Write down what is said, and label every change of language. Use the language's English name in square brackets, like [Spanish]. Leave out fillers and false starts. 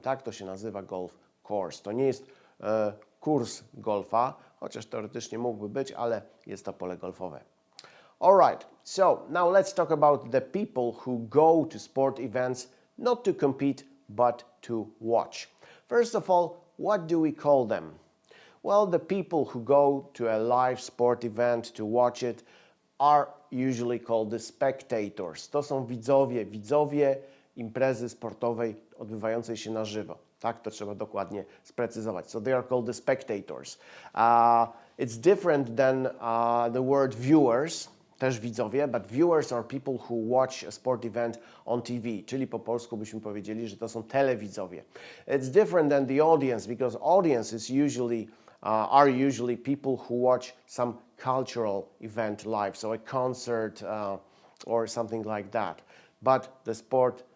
[Polish] Tak to się nazywa golf course. To nie jest kurs golfa, chociaż teoretycznie mógłby być, ale jest to pole golfowe. [English] All right, so now let's talk about the people who go to sport events not to compete but to watch. First of all, what do we call them? Well, the people who go to a live sport event to watch it are usually called the spectators. [Polish] To są widzowie imprezy sportowej odbywającej się na żywo. Tak, to trzeba dokładnie sprecyzować. [English] So they are called the spectators. It's different than the word viewers, [Polish] też widzowie, [English] but viewers are people who watch a sport event on TV, [Polish] czyli po polsku byśmy powiedzieli, że to są telewidzowie. [English] It's different than the audience because audience is usually are usually people who watch some cultural event live, so a concert or something like that. But the sport